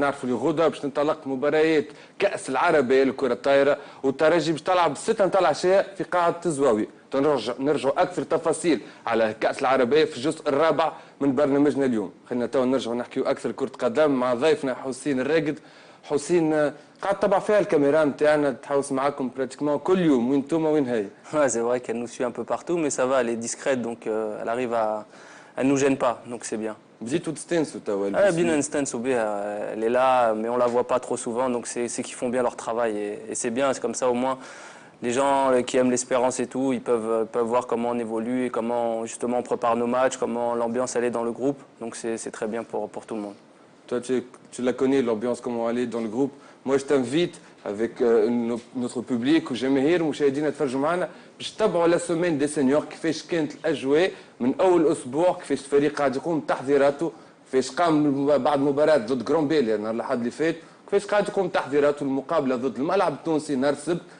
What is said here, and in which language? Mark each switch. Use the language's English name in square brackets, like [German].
[Arabic] نعرفوا اللي غدا باش ننطلق مباريات كأس العربية لكرة الطايرة، والترجي باش تلعب 6 نتاع العشاء في قاعة الزواوي. نرجعوا أكثر تفاصيل على كأس العربية في الجزء الرابع من برنامجنا اليوم. خلينا تو نرجعوا نحكيوا أكثر كرة قدم مع ضيفنا حسين الراقد. حسين قاعد تتبع فيها الكاميرا نتاعنا تحوس معاكم براتيكمون كل يوم، وين انتوما وين هي؟ [French] Ouais, c'est vrai qu'elle nous suit un peu partout, mais ça va, elle est discrète, donc elle arrive elle nous gêne pas, donc c'est bien. [Arabic] بديتوا تستنسوا توا؟ [French] bien [Arabic] نستنسوا بها، [French] elle est là, mais on la voit pas trop souvent, donc c'est qu'ils font bien leur travail, et c'est bien, c'est comme ça au moins. Les gens qui aiment l'espérance et tout, ils peuvent voir comment on évolue et comment justement on prépare nos matchs, comment l'ambiance elle est dans le groupe. Donc c'est très bien pour tout le monde. Toi, tu la connais, l'ambiance, comment elle est dans le groupe. Moi, je t'invite avec notre public [Arabic] وجماهير مشاهدينا تفرجوا معنا باش تتبعوا [French] لا سومين دي سينيور [Arabic] كيفاش كانت الاجواء من اول اسبوع، كيفاش الفريق قاعد يقوم بتحضيراته كيفاش قام بعد مباراه ضد جرومبيليا نهار الاحد اللي فات، كيفاش قاعد تقوم تحضيرات المقابله ضد الملعب التونسي نهار السبت.